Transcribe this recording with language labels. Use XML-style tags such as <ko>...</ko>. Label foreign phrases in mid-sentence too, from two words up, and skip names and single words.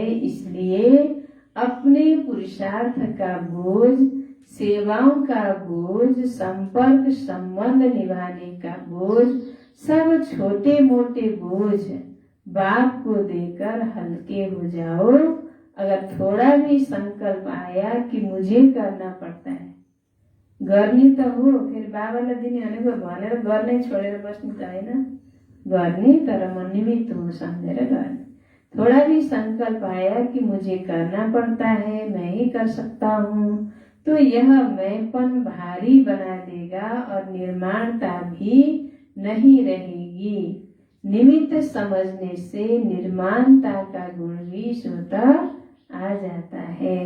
<hi>इसलिए अपने पुरुषार्थ का बोझ, सेवाओं का बोझ, संपर्क संबंध निभाने का बोझ, सब छोटे मोटे बोझ बाप को देकर हल्के हो जाओ। अगर थोड़ा भी संकल्प आया कि मुझे करना पड़ता है,</hi> <ne>गर्ने त हो, फेरि बाबालाई दिने भनेको भनेर गर्नै छोडेर बस्ने त होइन, गर्ने तर म निमित्त हूँ सम्झेर गर्ने।</ne> <hi>थोड़ा भी संकल्प आया कि मुझे करना पड़ता है, मैं ही कर सकता हूँ, तो यह मैंपन भारी बना देगा और निर्माणता भी नहीं रहेगी। निमित्त समझने से निर्माणता का गुण भी स्वतः आ जाता है।</hi>